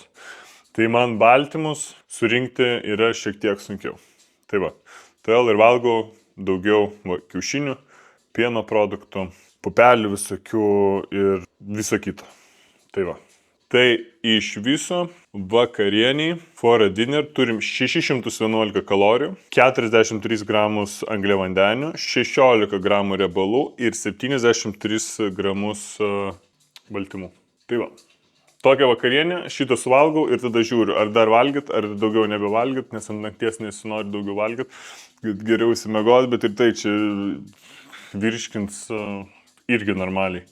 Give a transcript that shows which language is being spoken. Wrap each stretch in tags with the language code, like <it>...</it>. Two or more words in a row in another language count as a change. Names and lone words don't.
<lt>Tai man baltymus surinkti yra šiek tiek sunkiau. Tai va, todėl ir valgau daugiau kiaušinių, pieno produktų, pupelių visokių ir viso kito. Tai va. Tai iš viso vakarieniai</lt> <en>for a dinner</en> <lt>turim 611 kalorijų, 43 gramus angliavandenių, 16 gramų riebalų ir 73 gramus baltymų. Tai va. Tokią vakarienę šitą suvalgau ir tada žiūriu, ar dar valgyt, ar daugiau nebevalgyt, nes ant nakties nesinori daugiau valgyt, geriau įsimiegot, bet ir tai čia virškins irgi normaliai.</lt>